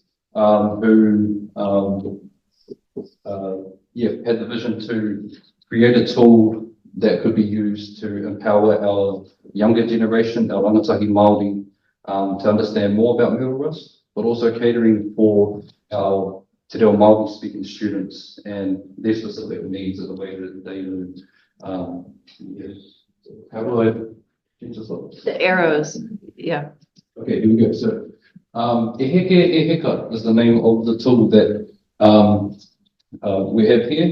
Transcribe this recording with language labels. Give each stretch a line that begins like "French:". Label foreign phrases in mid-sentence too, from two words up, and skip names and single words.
English: who had the vision to create a tool that could be used to empower our younger generation, our
Māori: rangatahi Māori,
English: to understand more about Myrtle rust, but also catering for our
Māori: te reo Māori
English: speaking students and their specific needs of the way that they learn. How do I change this up? The arrows, yeah. Okay, here we go. So, heke is the name of the tool that we have here.